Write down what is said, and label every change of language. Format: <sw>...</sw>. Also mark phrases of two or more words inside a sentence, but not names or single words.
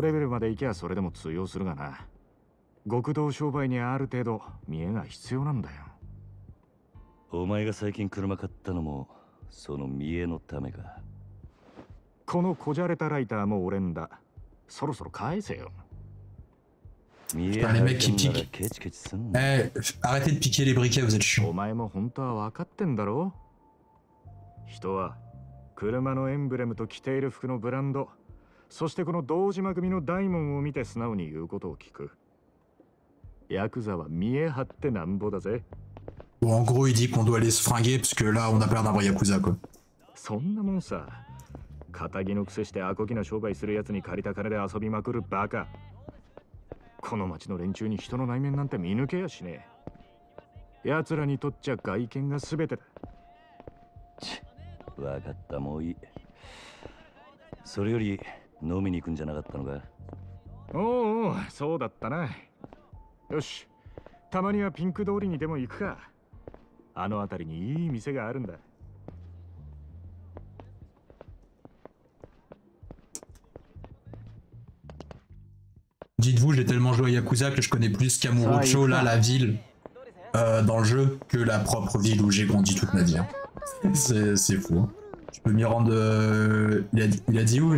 <fr>Putain, les mecs qui piquent. Eh, arrêtez de piquer les briquets, vous êtes chiants.</fr> <ja>車のエンブレムと着ている服のブランド、そしてこの堂島組の大門を見て素直に言うことを聞く。ヤクザは見え張ってなんぼだぜ。</ja> <fr>Bon, en gros, il dit qu'on doit aller se fringuer parce que là, on a peur d'un vrai Yakuza, quoi.</fr> <ja>そんなもんさ、仇のくせしてアコギな商売するやつに借りた金で遊びまくるバカ。この町の連中に人の内面なんて見抜けやしねえ。奴らにとっちゃ外見が全てだ。わかった、もういい。それより飲みに行くんじゃなかったのか？おうおう、そうだったな。よし、たまにはピンク通りにでも行くか。あの辺りにいい店があるんだ。</ja> <fr>Dites-vous, j'ai tellement joué à Yakuza que je connais plus Kamurocho, là, la ville, dans le jeu, que la propre ville où j'ai grandi toute ma vie. Hein. C'est fou. Hein. Je peux m'y rendre... il a dit où?</fr>